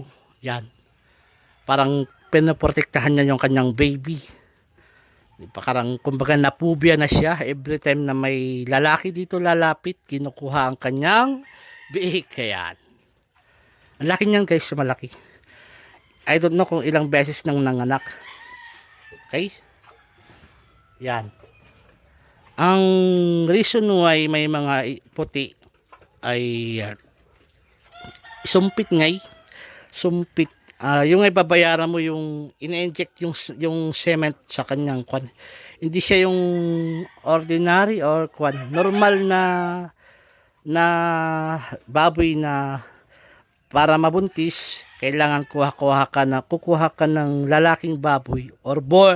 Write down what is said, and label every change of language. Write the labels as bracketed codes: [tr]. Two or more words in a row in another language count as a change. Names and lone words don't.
[tl] Yan. Parang pinoprotektahan niya yung kanyang baby. Parang kumbaga napubya na siya. [en] Every time [tl] na may lalaki dito lalapit, kinukuha ang kanyang biik. Yan. Ang laki niyan guys, malaki. [en] I don't know [tl] kung ilang beses nang nanganak. Okay? Yan. Ang [en] reason why [tl] may mga puti ay sumpit ngay. Sumpit. Yung ay babayaran mo yung ine-inject yung cement sa kanyang kwan. Hindi siya yung [en] ordinary or normal [tl] na baboy na para mabuntis, kailangan kukuha ka ng lalaking baboy or boar.